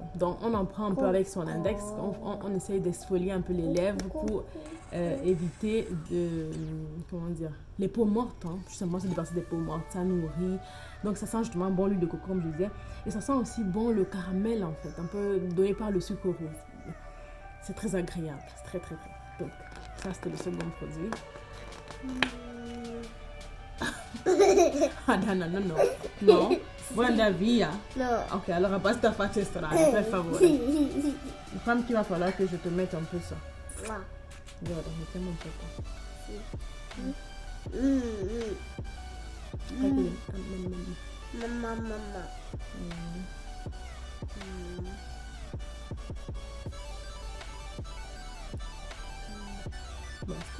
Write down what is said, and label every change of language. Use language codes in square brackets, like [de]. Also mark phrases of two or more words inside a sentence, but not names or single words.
[fr] Donc, on en prend un peu avec son index. On essaye d'exfolier un peu les lèvres pour éviter de, comment dire, les peaux mortes. Hein. Justement, c'est de passer des peaux mortes, ça nourrit. Donc, ça sent justement bon l'huile de coco, comme je disais. Et ça sent aussi bon le caramel, en fait, un peu donné par le sucre roux. C'est très agréable, c'est très, très, très. Donc, ça, c'était le second produit. Ah non, non, non, non. Non. [it] Buona via. No. Ok, allora basta fare strada, per favore. [fr] Fammi qu'il va falloir que je te mette un peu ça. Mua. [it] Guarda, mettiamo un po' qua. Mm. Ecco. Mamma. Basta?